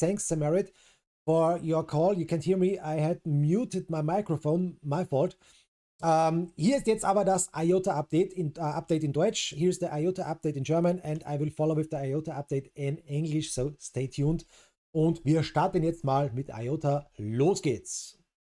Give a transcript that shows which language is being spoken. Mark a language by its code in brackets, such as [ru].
[en] Thanks, Samarit, for your call. You can't hear me. I had muted my microphone. My fault. [de] Hier ist jetzt aber das IOTA Update in Deutsch. [en] Here's the IOTA Update in German and I will follow with the IOTA Update in English, so stay tuned. [de] Und wir starten jetzt mal mit IOTA. Los geht's!